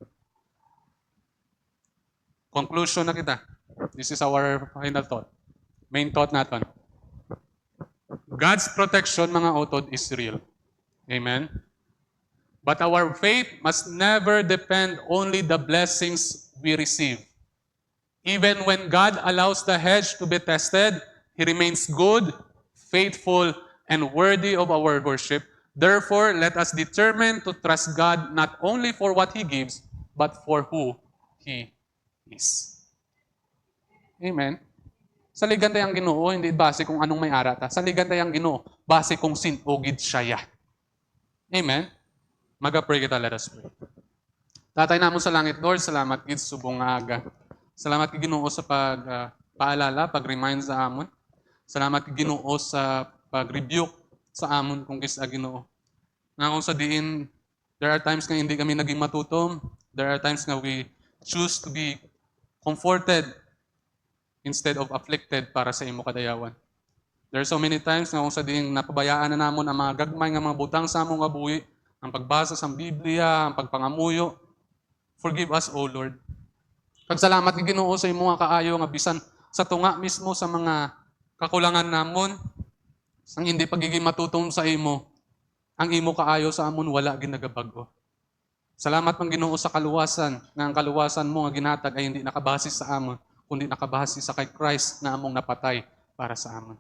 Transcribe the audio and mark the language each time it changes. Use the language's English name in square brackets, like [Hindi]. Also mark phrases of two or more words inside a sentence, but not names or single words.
[Hiligaynon] Conclusion na kita. [English] This is our final thought. Main thought natin. God's protection, [Hiligaynon] mga utod, [English] is real. Amen? But our faith must never depend only the blessings we receive. Even when God allows the hedge to be tested, He remains good, faithful, and worthy of our worship. Therefore, let us determine to trust God not only for what He gives, but for who He is. Amen. [Hiligaynon] Saligan tayang Ginoo, hindi base kung anong may ara ta. Saligan tayang Ginoo, base kung sinugid siya. Amen? Maga-pray kita, [English] let us pray. [Hiligaynon] Tatay namon sa langit, Lord, salamat gid sa subong nga aga. Salamat kay Ginoo sa paalala, pag-remind sa amon. Salamat kay Ginoo sa pag-rebuke sa amon kung kisa Ginoo. Nga kung sa diin, [English] there are times [Hiligaynon] nga hindi kami naging matutom. [English] There are times nga we choose to be comforted instead of afflicted [Hiligaynon] para sa imo kadayawan. [English] There are so many times [Hiligaynon] nga kung sa diin napabayaan na namon ang mga gagmay nga mga butang sa among kabuhi, ang pagbasa sa Biblia, ang pagpangamuyo. [English] Forgive us, O Lord. [Hiligaynon] Pagsalamat kay Ginoo sa imo nga kaayo nga bisan sa tunga mismo sa mga kakulangan namon, sang hindi pagiging matutom sa imo, ang imo kaayo sa amon wala ginagabago. Salamat pang Ginoo sa kaluwasan, nga ang kaluwasan mo nga ginhatag ay hindi nakabase sa amon, kundi nakabase sa kay Christ na among napatay para sa amon.